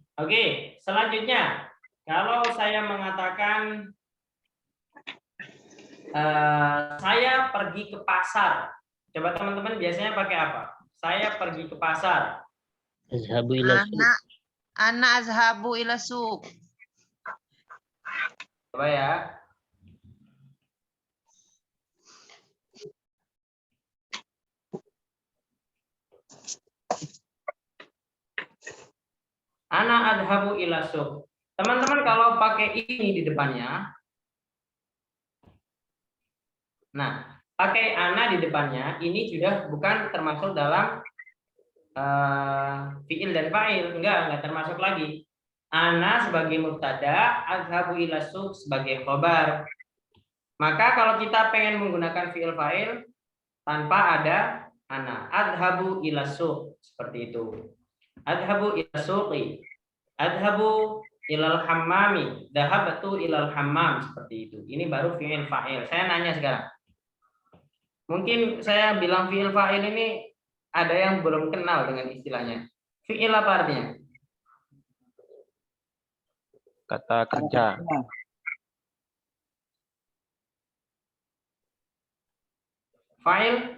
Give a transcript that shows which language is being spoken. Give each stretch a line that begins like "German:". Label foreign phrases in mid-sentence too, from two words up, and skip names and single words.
Indonesian: Oke, selanjutnya kalau saya mengatakan saya pergi ke pasar. Coba teman-teman biasanya pakai apa? Saya pergi ke pasar.
Arabic: أنا أذهب إلى سوق.
Indonesian: Coba ya.
Arabic: أنا أذهب إلى سوق.
Indonesian: Teman-teman kalau pakai ini di depannya. Nah, pakai ana di depannya ini sudah bukan termasuk dalam fiil dan fa'il, enggak termasuk lagi. Ana sebagai mubtada,
Arabic: أذهب إلى سوق
Indonesian: sebagai khobar. Maka kalau kita pengen menggunakan
Arabic: فعل فاعل
Indonesian: tanpa ada ana,
Arabic: أذهب إلى سوق
Indonesian: seperti itu.
Arabic: أذهب إلى السوق. أذهب إلى الحمام. ذهبت إلى الحمام
Indonesian: seperti itu. Ini baru
Arabic: فعل فاعل.
Indonesian: Saya nanya sekarang. Mungkin saya bilang
Arabic: فعل فاعل
Indonesian: ini ada yang belum kenal dengan istilahnya. Fi'il apa artinya? Kata kerja. Fa'il?